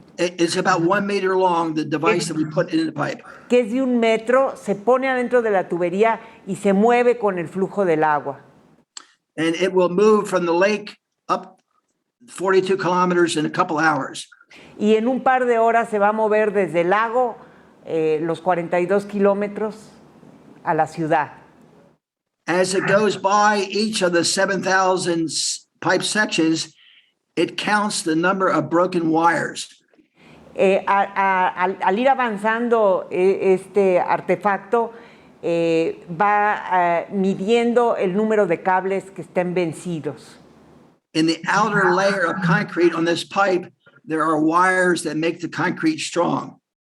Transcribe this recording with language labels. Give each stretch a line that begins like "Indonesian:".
English: It's about 1 meter long, the device that we put in the pipe.
Spanish: Que es de 1 metro, se pone adentro de la tubería y se mueve con el flujo del agua.
English: And it will move from the lake up 42 kilometers in a couple hours.
Spanish: Y en un par de horas se va a mover desde el lago, los 42 kilómetros, a la ciudad.
English: As it goes by each of the 7,000 pipe sections, it counts the number of broken wires.
Spanish: Al ir avanzando este artefacto, va midiendo el número de cables que estén vencidos.
English: In the outer layer of concrete on this pipe, there are wires that make the concrete strong.